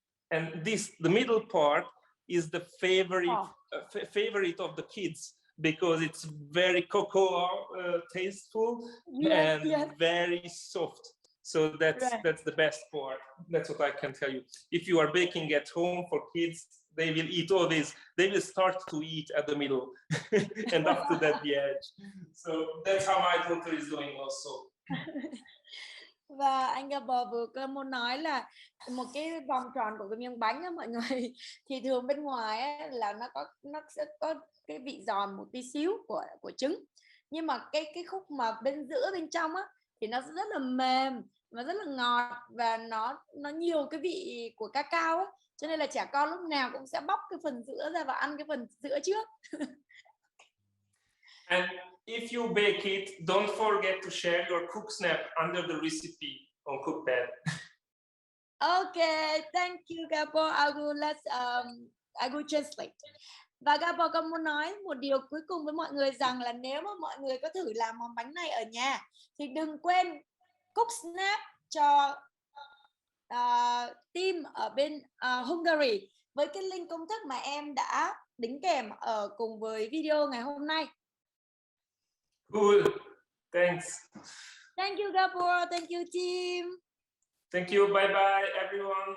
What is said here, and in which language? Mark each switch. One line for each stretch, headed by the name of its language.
English: And the middle part is the favorite of the kids, because it's very cocoa tasteful and very soft. So that's the best part. That's what I can tell you. If you are baking at home for kids, they will eat all this. They will start to eat at the middle, and after that the edge. So that's how my daughter is doing also.
Vietnamese: Và anh Gabor vừa có muốn nói là một cái vòng tròn của cái miếng bánh á mọi người, thì thường bên ngoài á, là nó sẽ có cái vị giòn một tí xíu của trứng, nhưng mà cái khúc mà bên giữa bên trong á thì nó rất là mềm và rất là ngọt, và nó nhiều cái vị của cacao á, cho nên là trẻ con lúc nào cũng sẽ bóc cái phần giữa ra và ăn cái phần giữa trước.
English: And if you bake it, don't forget to share your cook snap under the recipe on Cookpad. Okay, thank you Gabor. I will translate.
Vietnamese: Và Gabor có muốn nói một điều cuối cùng với mọi người rằng là nếu mà mọi người có thử làm món bánh này ở nhà thì đừng quên cook snap cho team ở bên Hungary với cái link công thức mà em đã đính kèm ở cùng với video ngày hôm nay.
English: Cool. Thanks. Thank you Gabor. Thank you team. Thank you. Bye bye everyone.